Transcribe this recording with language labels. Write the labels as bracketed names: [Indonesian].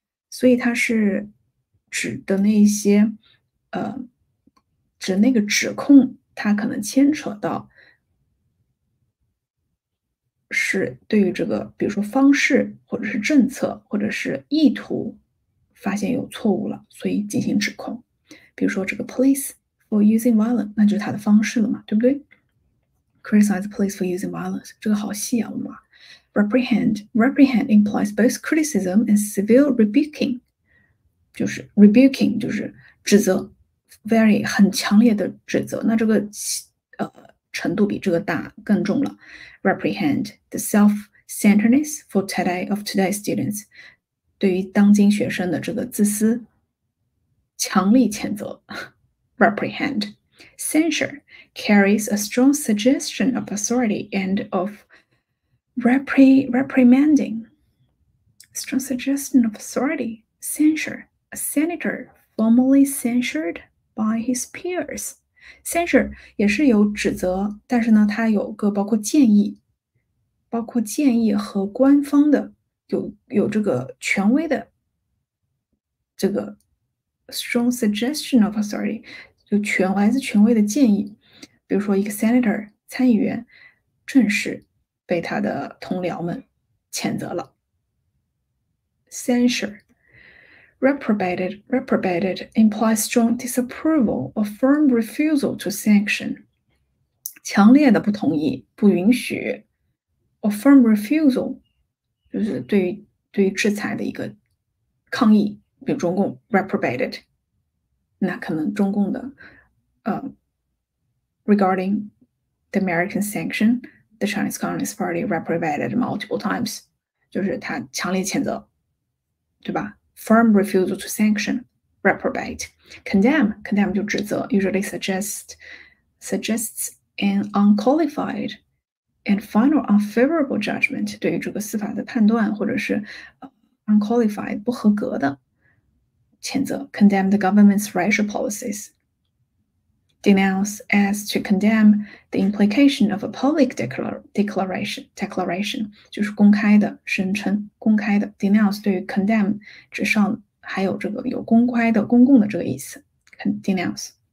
[Chinese] 所以它是指的那些指那个指控它可能牵扯到是对于这个比如说方式或者是政策或者是意图发现有错误了，所以进行指控。比如说这个 [English] police for using violence [Chinese] 那就是它的方式了嘛，对不对？ [English] Criticize the police for using violence [Chinese] 这个好细啊，我的妈。 [English] Reprehend implies both criticism and severe rebuking. [Chinese] 就是 rebuking 就是指责 ，very 很强烈的指责。那这个程度比这个大更重了。 [English] Reprehend the self-centeredness for today's students， [Chinese] 对于当今学生的这个自私，强力谴责。 [English] Reprehend. Censure carries a strong suggestion of authority and of reprimanding. Strong suggestion of authority. Censure. A senator formally censured by his peers. [Chinese] Censure 也是有指责，但是呢，它有个包括建议和官方的有这个权威的这个 [English] strong suggestion of authority， [Chinese] 就来自权威的建议。比如说，一个 senator 参议员正式被他的同僚们谴责了。 [English] Censure. Reprobated implies strong disapproval or firm refusal to sanction. [Chinese] 强烈的不同意、不允许 [English] or firm refusal [Chinese] 就是对于制裁的一个抗议，比如中共 reprobated， 那可能中共的 [English] regarding the American sanction, the Chinese Communist Party reprobated multiple times， [Chinese] 就是他强烈谴责，对吧？ [English] Firm refusal to sanction, reprobate. Condemn [Chinese] 就指责 [English] usually suggests an unqualified and final unfavorable judgment， [Chinese] 对于这个司法的判断或者是unqualified 不合格的谴责。 [English] Condemn the government's racial policies. Denounce as to condemn the implication of a public declaration [Chinese] 就是公开的声称，公开的 denounce 对于 condemn 之上还有这个有公开的、公共的这个意思。 [English] Denounce.